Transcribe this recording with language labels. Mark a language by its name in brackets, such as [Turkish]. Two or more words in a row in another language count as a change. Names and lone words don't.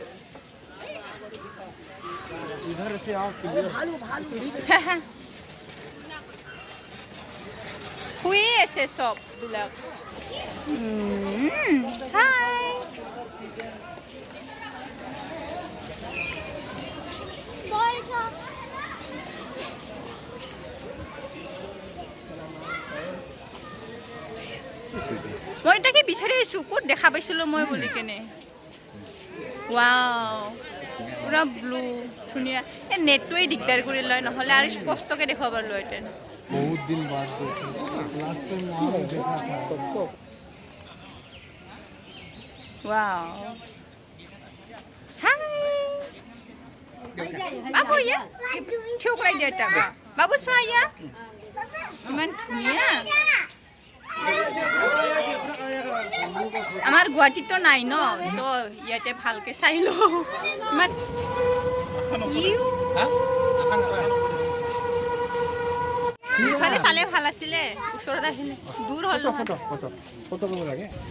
[Assamese] শুই আছে সব বিলাক হাই মই তাকে বিচাৰি আছো ক'ত দেখা পাইছিলো মই বুলি কেনে ৱাও পুৰা ব্লু ধুনীয়া এই নেটটোৱে দিগদাৰ কৰি লয় নহ'লে আৰু স্পষ্টকৈ দেখুৱাব পাৰিলো হেঁতেন [Hindi] बहुत दिन बाद लास्ट टाइम वहाँ देखा था [Assamese] ৱাও হাই বাবু ইয়া কিয় কৰাই দিয়া এটা বাবু চোৱা ইয়া ইমান ধুনীয়া আমাৰ গুৱাহাটীতো নাই ন চ' ইয়াতে ভালকৈ চাই লওঁ ইমান ইফালে চালে ভাল আছিলে ওচৰত আহিলে দূৰ হ'ল [Hindi] फोटो लगे